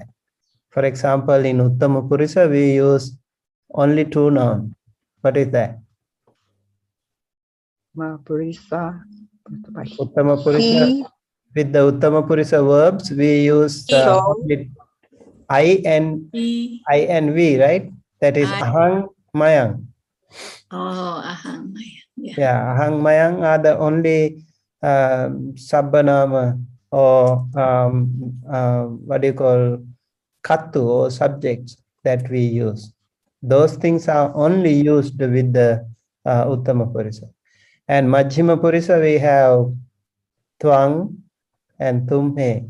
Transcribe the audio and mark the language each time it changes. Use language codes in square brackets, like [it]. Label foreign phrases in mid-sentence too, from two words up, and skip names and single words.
[en] For example, in [sa] Uttama Purusha, [en] we use only 2 nouns. What is that? Purisa. [sa] Uttama Purusha. [en] He, With the [sa] Uttama Purusha [en] verbs, we use so, only I and V, right? That is [pi] ahang, mayang. Oh, ahang mayang. [en] Yeah, [pi] ahang, mayang [en] are the only sabbanama or what do you call kattu or subjects that we use. Those things are only used with the [sa] Uttama Purusha. [en] And [sa] Majjhima Purusha, [en] we have twang and tumhe.